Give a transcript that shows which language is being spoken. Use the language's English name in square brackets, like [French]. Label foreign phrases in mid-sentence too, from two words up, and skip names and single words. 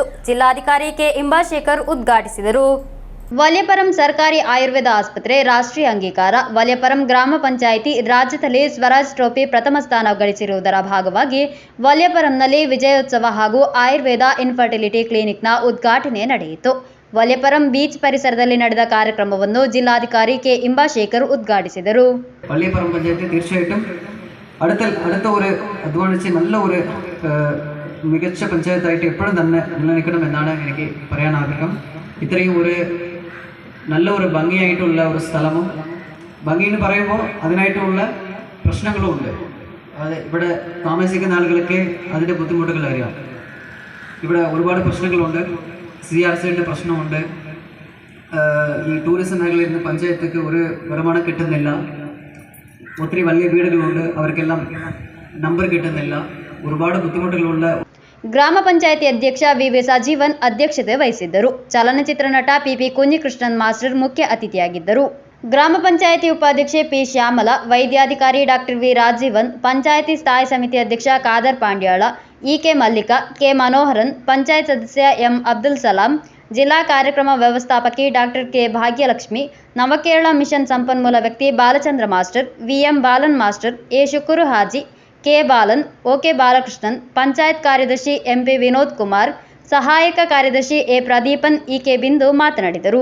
[Kannada] ಜಿಲ್ಲಾಧಿಕಾರಿ ಕೆ ಇಂಬಾಶೇಖರ್ ಉದ್ಘಾಟಿಸಿದರು. ವಲ್ಯಪರಂ ಸರ್ಕಾರಿ ಆಯುರ್ವೇದ ಆಸ್ಪತ್ರೆ ರಾಷ್ಟ್ರೀಯ ಅಂಗೀಕಾರ. ವಲ್ಯಪರಂ ಗ್ರಾಮ ಪಂಚಾಯಿತಿ ರಾಜ್ಯದಲ್ಲಿ ಸ್ವರಾಜ್ ಟ್ರೋಫಿ ಪ್ರಥಮ ಸ್ಥಾನ ಗಳಿಸಿರುವುದರ ಭಾಗವಾಗಿ ವಲ್ಯಪರಂನಲ್ಲಿ ವಿಜಯೋತ್ಸವ ಹಾಗೂ ಆಯುರ್ವೇದ [English] infertility clinic [Kannada] ಉದ್ಘಾಟನೆ ನಡೆಯಿತು. വല്യപ്പറം ബീച്ച് പരിസരದಲ್ಲಿ ನಡೆದ ಕಾರ್ಯಕ್ರಮವನ್ನು ಜಿಲ್ಲಾಧಿಕಾರಿ ಕೆ ಇಂಬಾಶೇಖರ್ ഉദ്ഘാടിಸಿದರು. [Malayalam] വല്യപ്പറം പഞ്ചായത്ത് തീർച്ചയായിട്ടും അടുത്ത ഒരു അധ്വാനിച്ച് നല്ല ഒരു മികച്ച പഞ്ചായത്തായിട്ട് എപ്പോഴും തന്നെ നിലനിൽക്കണം എന്നാണ് എനിക്ക് പറയാൻ ആഗ്രഹം. ഇത്രയും ഒരു നല്ല ഒരു ഭംഗിയായിട്ടുള്ള ഒരു സ്ഥലവും, ഭംഗി എന്ന് പറയുമ്പോൾ അതിനായിട്ടുള്ള പ്രശ്നങ്ങളും ഉണ്ട്. അത് ഇവിടെ താമസിക്കുന്ന ആളുകൾക്ക് അതിൻ്റെ ബുദ്ധിമുട്ടുകൾ അറിയാം. ഇവിടെ ഒരുപാട് പ്രശ്നങ്ങളുണ്ട്. CRCയുടെ പ്രശ്നമുണ്ട്. ഈ ടൂറിസം മേഖലയിൽ നിന്ന് പഞ്ചായത്തേക്ക് ഒരു വരുമാനം കിട്ടുന്നില്ല. ഒത്തിരി വലിയ വീടുകളുണ്ട്, അവർക്കെല്ലാം നമ്പർ കിട്ടുന്നില്ല. ഒരുപാട് ബുദ്ധിമുട്ടുകളുള്ള [Kannada] ಗ್ರಾಮಪಂಚಾಯತಿ ಅಧ್ಯಕ್ಷ ವಿ ಸಜೀವನ್ ಅಧ್ಯಕ್ಷತೆ ವಹಿಸಿದ್ದರು. ಚಲನಚಿತ್ರ ನಟ PP ಕುഞ്ഞിಕೃಷ್ಣನ್ ಮಾಸ್ಟರ್ ಮುಖ್ಯ ಅತಿಥಿಯಾಗಿದ್ದರು. ಗ್ರಾಮ ಪಂಚಾಯತಿ ಉಪಾಧ್ಯಕ್ಷೆ P ಶ್ಯಾಮಲ, ವೈದ್ಯಾಧಿಕಾರಿ ಡಾಕ್ಟರ್ ವಿ ರಾಜೀವನ್, ಪಂಚಾಯತಿ ಸ್ಥಾಯಿ ಸಮಿತಿ ಅಧ್ಯಕ್ಷ ಖಾದರ್ ಪಾಂಡ್ಯಾಳ, EK ಮಲ್ಲಿಕ, K ಮನೋಹರನ್, ಪಂಚಾಯತ್ ಸದಸ್ಯ M ಅಬ್ದುಲ್ ಸಲಾಂ, ಜಿಲ್ಲಾ ಕಾರ್ಯಕ್ರಮ ವ್ಯವಸ್ಥಾಪಕಿ ಡಾಕ್ಟರ್ K ಭಾಗ್ಯಲಕ್ಷ್ಮಿ, ನವಕೇರಳ ಮಿಷನ್ ಸಂಪನ್ಮೂಲ ವ್ಯಕ್ತಿ ಬಾಲಚಂದ್ರ ಮಾಸ್ಟರ್, VM ಬಾಲನ್ ಮಾಸ್ಟರ್, A ಶುಕುರು ಹಾಜಿ, K ಬಾಲನ್, OK ಬಾಲಕೃಷ್ಣನ್, ಪಂಚಾಯತ್ ಕಾರ್ಯದರ್ಶಿ MP ವಿನೋದ್ ಕುಮಾರ್, ಸಹಾಯಕ ಕಾರ್ಯದರ್ಶಿ A ಪ್ರದೀಪನ್, EK ಬಿಂದು ಮಾತನಾಡಿದರು.